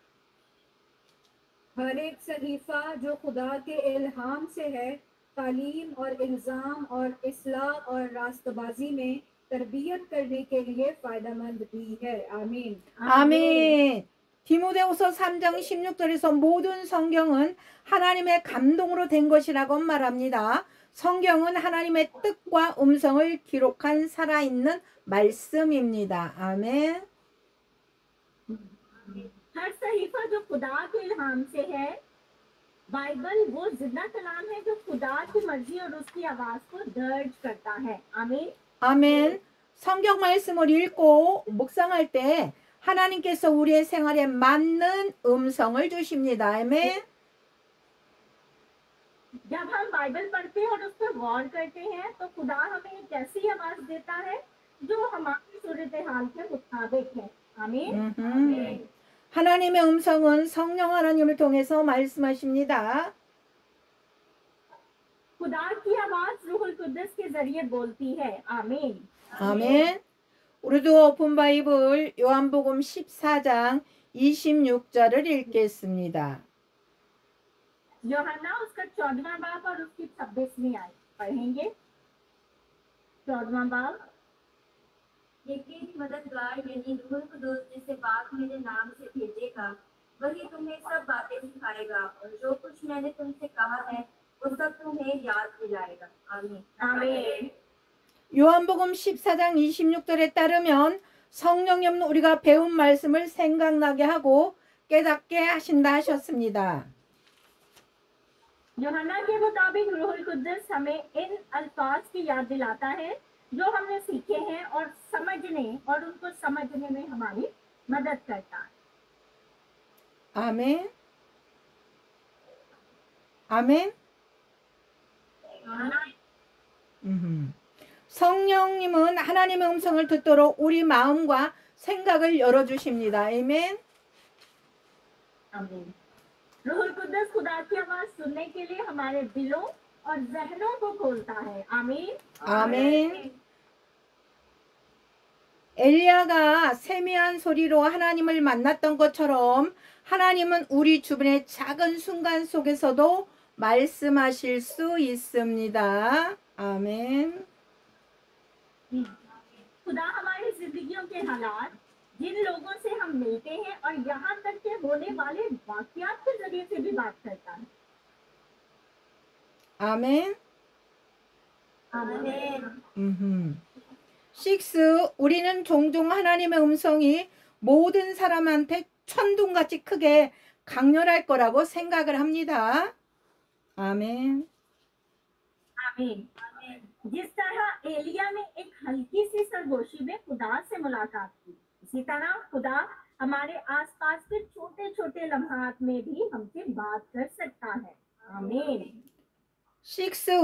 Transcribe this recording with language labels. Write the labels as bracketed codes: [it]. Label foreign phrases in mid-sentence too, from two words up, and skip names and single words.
[ur] ہر ایک صحیفہ جو خدا کے الہام سے ہے تعلیم اور الزام اور اصلاح اور راستبازی میں تربیت کرنے کے لیے فائدہ مند بھی ہے. آمین. [ko] 아멘. 디모데후서 3장 16절에서 모든 성경은 하나님의 감동으로 된 것이라고 말합니다. 성경은 하나님의 뜻과 음성을 기록한 살아있는 말씀입니다. 아멘. [ur] ہر صحیفہ جو خدا کے الہام سے ہے، بائبل وہ زندہ کلام ہے جو خدا کی مرضی اور اس کی آواز کو درج کرتا ہے. آمین. [ko] 아멘. 성경 말씀을 읽고 묵상할 때 하나님께서 우리의 생활에 맞는 음성을 주십니다. 아멘. [ur] جب ہم بائبل پڑھتے ہیں اور اس پر غور کرتے ہیں تو خدا ہمیں ایک ایسی آواز دیتا ہے جو ہماری صورت حال کے مطابق ہے. آمین. [ko] 하나님의 음성은 성령 하나님을 통해서 말씀하십니다. [ur] خدا کی آواز روح القدس کے ذریعے بولتی ہے. آمین. [ko] 아멘. 우리도 오픈 바이블 요한복음 14장 26절을 읽겠습니다. [ur] یوحنا اس کا 14واں باب اور اس کی 26ویں آیت پڑھیں گے. 14واں باب. یقین مددگار یعنی روح القدوس جسے باپ میرے نام سے بھیجے گا وہی تمہیں سب باتیں سکھائے گا اور جو کچھ میں نے تم سے کہا ہے وہ سب تمہیں یاد دلائے گا. آمین. آمین. [ko] 요한복음 14장 26절에 따르면 성령님은 우리가 배운 말씀을 생각나게 하고 깨닫게 하신다 하셨습니다. [ur] یوحنا کے مطابق روح القدس ہمیں ان الفاظ کی یاد دلاتا ہے جو ہم نے سیکھے ہیں اور سمجھنے اور ان کو سمجھنے میں ہماری مدد کرتا ہے. [ko] 아멘. 아멘. 성령님은 하나님의 음성을 듣도록 우리 마음과 생각을 열어주십니다. 아멘. [ur] آمین. روح القدس خدا کی آواز سننے کے لیے ہمارے دلوں اور ذہنوں کو کھولتا ہے. آمین. [ko] 아멘. 엘리야가 세미한 소리로 하나님을 만났던 것처럼 하나님은 우리 주변의 작은 순간 속에서도 말씀하실 수 있습니다. 아멘. [ur] خدا ہماری زندگیوں کے حالات، جن لوگوں سے ہم ملتے ہیں اور یہاں تک کے ہونے والے واقعات کے ذریعے سے بھی بات کرتا ہے. [ko] 아멘. [ur] آمین. 6. [ko] 우리는 종종 하나님의 음성이 모든 사람한테 천둥같이 크게 강렬할 거라고 생각을 합니다. 아멘. [ur] آمین. جس طرح ایلیاہ نے ایک ہلکی سی سرگوشی میں خدا سے ملاقات کی، اسی طرح خدا ہمارے آس پاس کے چھوٹے چھوٹے لمحات میں بھی ہم سے بات کر سکتا ہے. آمین. 6.